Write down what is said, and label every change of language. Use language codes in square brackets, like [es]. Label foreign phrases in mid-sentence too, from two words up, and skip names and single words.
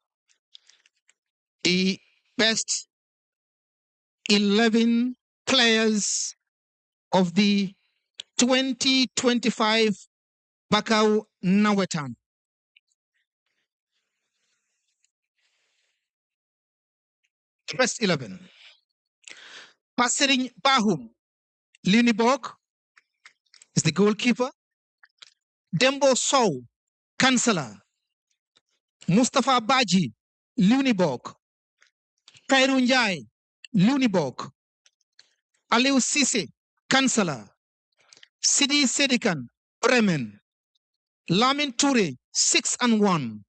[en] The best 11 players of the 2025 Bakau Nawetan. Best 11. Pasering Bahum, Luniborg is the goalkeeper. Dembo Sow, Kansala. Mustafa Baji, Luniborg. Kairun Jai, Luniborg. Aliu Sise, Kansala. Sidi Sedikan, Bremen. Lamin Ture, 6 and 1.